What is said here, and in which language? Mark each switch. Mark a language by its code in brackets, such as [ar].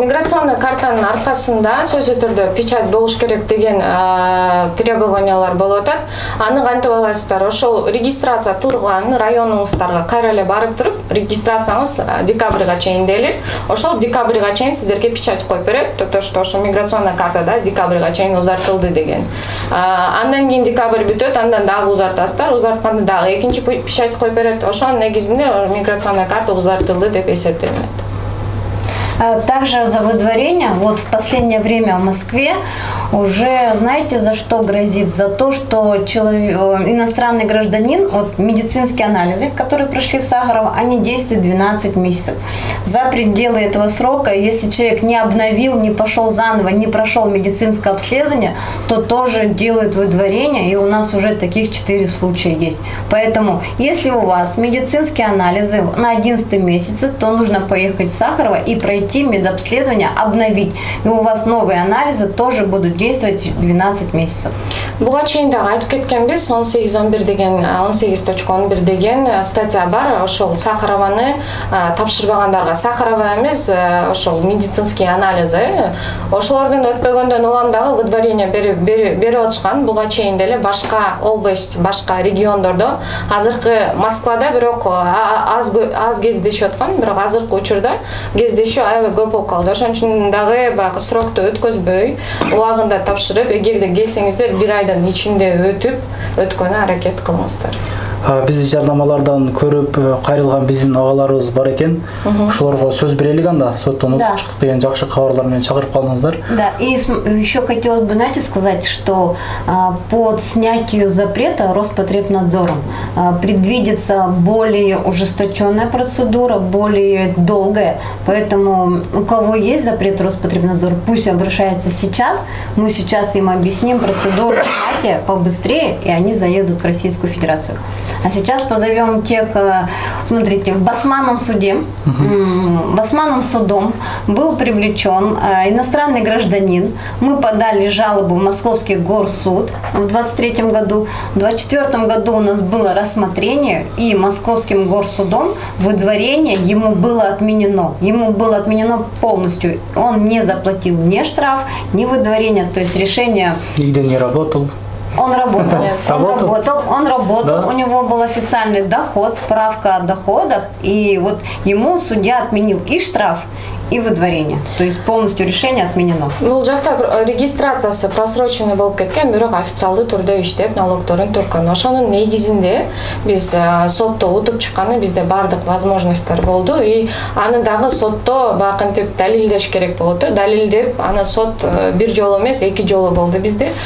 [ky] Миграционный картаның арқасында сөзсіз түрде печать болуш керек деген требованиялар болуп атат. Аны кантип аласыздар? Ошол регистрация турган районуңуздарга кайра эле барып туруп, регистрацияңыз декабрга чейин делип, ошол декабрга чейин сиздерге печать коюп берет. [ru] То что [ky] ошо миграционный картада декабрга чейин узартылды деген. Андан кийин декабрь бүтөт, андан дагы узартасыздар. Узартканда дагы экинчи печать коюп берет. Ошонун негизинде миграционный карта узартылды деп есептелинет. [ru] Также за выдворение, вот в последнее время в Москве уже, знаете, за что грозит? За то, что иностранный гражданин, вот медицинские анализы, которые прошли в Сахарово, они действуют 12 месяцев. За пределы этого срока, если человек не обновил, не пошел заново, не прошел медицинское обследование, то тоже делают выдворение, и у нас уже таких 4 случая есть. Поэтому, если у вас медицинские анализы на 11 месяце, то нужно поехать в Сахарово и пройти медобследование, обновить. И у вас новые анализы тоже будут действовать 12 месяцев. [ky] Буга чейин дагы айтып кеткенбиз, 18.11 деген 18.11 деген статья бар. Ошол Сахарованы тапшырбагандарга, Сахарова эмес, ошол медицинский анализы, ошолордун өтпөгөндөн улам дагы выдворение берип атышкан. Буга чейин деле башка область, башка региондордо, азыркы Москвада бирок аз кездешип аткан, бирок азыркы учурда кездешүү аябай көп болуп калды. Ошон үчүн дагы баягы срокту өткөзбөй, убагында тапшырып, эгерде келсеңиздер 1 айдын ичинде өткөнү аракет кылыңыздар. Биз жарнамалардан көрүп кайрылган биздин агаларыбыз бар экен. Ошолорго сөз берелик анда. Соттон утуп чыктык деген жакшы кабарлар менен чакырып калдыңыздар. [ru] Да, и еще хотелось бы, знаете, сказать, что под снятию запрета Роспотребнадзором предвидится более ужесточенная процедура, более долгая. Поэтому у кого есть запрет Роспотребнадзора, пусть обращаются сейчас. Мы сейчас им объясним процедуру снятия побыстрее, и они заедут в Российскую Федерацию. А сейчас позовем тех, смотрите, в Басманном суде, Басманным судом был привлечен иностранный гражданин. Мы подали жалобу в Московский горсуд в 2023 году. В 2024 году у нас было рассмотрение, и Московским горсудом выдворение ему было отменено. Ему было отменено полностью. Он не заплатил ни штраф, ни выдворение, то есть решение... Нигде не работал. Он работал, да? У него был официальный доход, справка о доходах, и вот ему судья отменил и штраф, и выдворение. То есть полностью решение отменено. [ky] Бул жакта регистрациясы просроченный болуп кеткен, бирок официалдуу түрдө иштеп налогторун төккөн. Ошонун негизинде биз сотто утуп чыкканы, бизде бардык возможностьтор болду, и аны дагы сотто бакынтип далилдеш керек болот. Далилдеп, аны сот бир жолу эмес, 2 жолу болду бизде.